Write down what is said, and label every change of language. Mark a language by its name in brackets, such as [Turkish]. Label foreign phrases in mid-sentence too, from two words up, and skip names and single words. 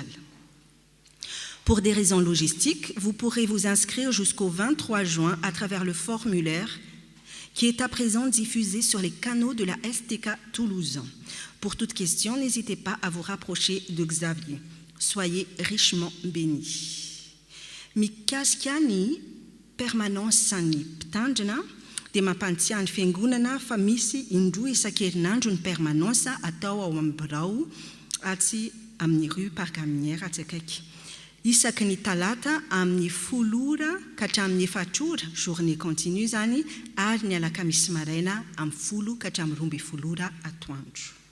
[French] Pour des raisons logistiques, vous pourrez vous inscrire jusqu'au 23 juin à travers le formulaire qui est à présent diffusé sur les canaux de la STK Toulouse. Pour toute question, n'hésitez pas à vous rapprocher de Xavier. Soyez richement bénis. [Malagasy] Mikasiky permanence ny mpitandrina dia mampantsiahy ny fiangonana fa misy indroa isan-kerinandro ny permanence atao ao amin'ny birao atsy amin'ny rue Parc Aminière atsy akaiky. Isaky ny talata amin'ny 10 ka hatramin'ny 4 [French] journée continue [Malagasy] zany ary ny alakamisy maraina amin'ny 10 ka hatramin'ny 12 atoandro.